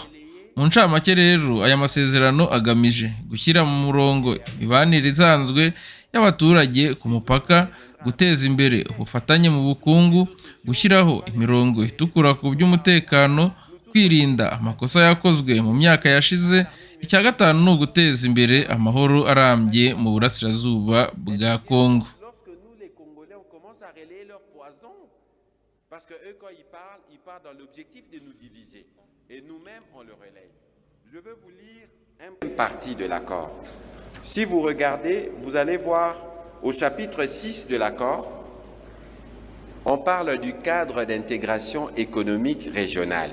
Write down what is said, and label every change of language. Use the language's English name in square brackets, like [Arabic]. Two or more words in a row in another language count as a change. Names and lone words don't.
[Kinyarwanda] Mu ncamake rero aya masezerano agamije gushyira mu murongo imibanire isanzwe y'abaturage ku mupaka, guteza imbere ubufatanye mu bukungu, gushyiraho imirongo itukura ku by'umutekano, kwirinda amakosa yakozwe mu myaka yashize. Icya gatanu ni uguteza imbere amahoro arambye mu burasirazuba bwa Kongo. [French] Parce que eux, quand ils parlent dans l'objectif de nous diviser. Et nous-mêmes, on le relaye. Je veux vous lire une partie de l'accord. Si vous regardez, vous allez voir au chapitre 6 de l'accord, on parle du cadre d'intégration économique régionale.